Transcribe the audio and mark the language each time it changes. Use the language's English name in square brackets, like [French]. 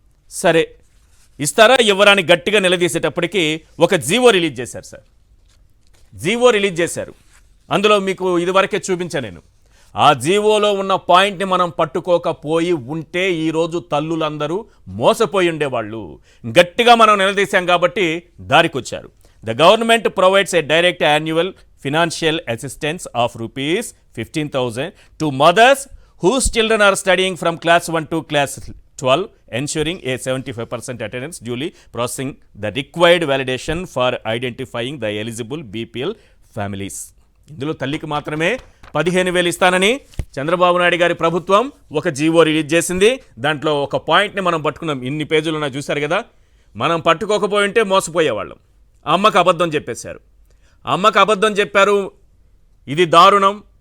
[Telugu] సరే, ఇస్తారా ఇవ్వరాని గట్టిగా నిలదీసేటప్పటికీ ఒక జీవో రిలీజ్ చేశారు సార్. జీవో రిలీజ్ చేశారు. అందులో మీకు ఇదివరకే చూపించాను నేను. ఆ జీవోలో ఉన్న పాయింట్ని మనం పట్టుకోకపోయి ఉంటే ఈరోజు తల్లులందరూ మోసపోయి ఉండేవాళ్ళు. గట్టిగా మనం నిలదీశాం కాబట్టి దారికొచ్చారు. [English] The government provides a direct annual financial assistance of rupees 15,000 to mothers whose children are studying from class 1 to class 12, ensuring a 75% attendance, duly processing the required validation for identifying the eligible BPL families. [Telugu] ఇందులో తల్లికి మాత్రమే 15,000 ఇస్తానని చంద్రబాబు నాయుడు గారి ప్రభుత్వం ఒక GO release చేసింది. దాంట్లో ఒక పాయింట్ని మనం పట్టుకున్నాం. ఇన్ని పేజీలు ఉన్నాయి చూశారు కదా. మనం పట్టుకోకపోయి ఉంటే మోసపోయేవాళ్ళం. అమ్మకు అబద్ధం చెప్పేశారు. అమ్మకు అబద్ధం చెప్పారు. ఇది దారుణం.